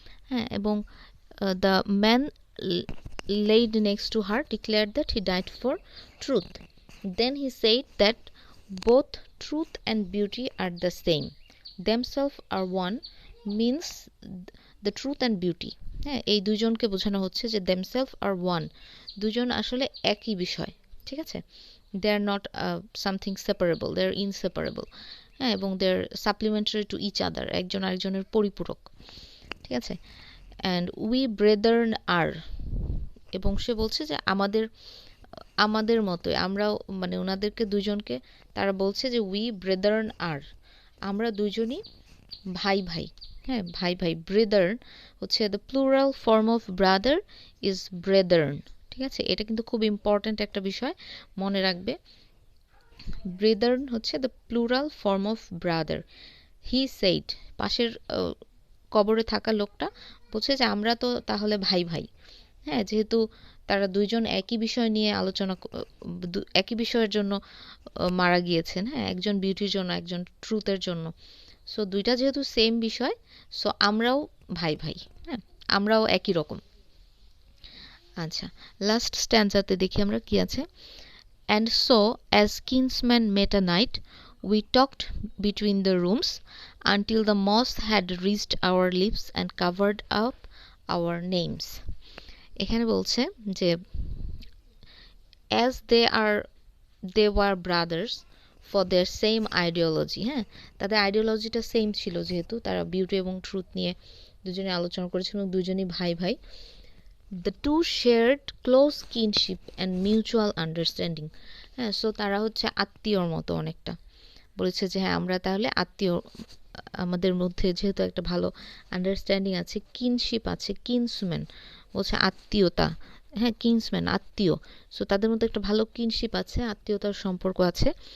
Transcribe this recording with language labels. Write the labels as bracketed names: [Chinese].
[English] এবং the man laid next to her declared that he died for truth. Then he said that both truth and beauty are the same. Themselves are one means the truth and beauty. [Bangla] হ্যাঁ, এই দুজনকে বোঝানো হচ্ছে যে [English] themselves are one, [Bangla] দুজন আসলে একই বিষয়, ঠিক আছে। [English] they are not something separable, they are inseparable. [Bangla] হ্যাঁ, এবং [English] they are supplementary to each other, [Bangla] একজন আরেকজনের পরিপূরক, ঠিক আছে। [English] and we brethren are, [Bangla] এবং সে বলছে যে আমাদের মতোই আমরাও, মানে ওনাদেরকে দুজনকে তারা বলছে যে [English] we brethren are, [Bangla] আমরা দুজনই ভাই ভাই। হ্যাঁ, ভাই ভাই, [English] brethren হচ্ছে the plural form of brother is brethren, [Bangla] ঠিক আছে। এটা কিন্তু খুব ইম্পর্ট্যান্ট একটা বিষয়, মনে রাখবে। ব্রেদার্ন হচ্ছে [English] The plural form of brother. He said, [Bangla] পাশের কবরে থাকা লোকটা বলছে যে আমরা তো তাহলে ভাই ভাই। হ্যাঁ, যেহেতু তারা দুইজন একই বিষয় নিয়ে আলোচনা, একই বিষয়ের জন্য মারা গিয়েছেন। হ্যাঁ, একজন বিউটির জন্য, একজন ট্রুথের জন্য। সো দুইটা যেহেতু সেম বিষয়, সো আমরাও ভাই ভাই। হ্যাঁ, আমরাও একই রকম। আচ্ছা, লাস্ট স্ট্যান্ডাতে দেখি আমরা কি আছে। [English] And so as kinsmen met a night, we talked between the rooms until the moss had reached our lips and covered up our names. [Bangla] এখানে বলছে যে [English] as they were brothers for their same ideology. [Bangla] হ্যাঁ, তাদের আইডিওলজিটা same ছিল, যেহেতু তারা beauty এবং truth নিয়ে দুজনে আলোচনা করেছিল, দুজনই ভাই ভাই। [English] The two shared close kinship and mutual understanding. [Bangla] হ্যাঁ, সো তারা হচ্ছে আত্মীয়র মতো অনেকটা, বলেছে যে হ্যাঁ আমরা তাহলে আত্মীয়, আমাদের মধ্যে যেহেতু একটা ভালো আন্ডারস্ট্যান্ডিং আছে, কিনশিপ আছে, কিনসম্যান বলছে আত্মীয়তা, হ্যাঁ কিনসম্যান আত্মীয়, সো তাদের মধ্যে একটা ভালো কিনশিপ আছে, আত্মীয়তার সম্পর্ক আছে।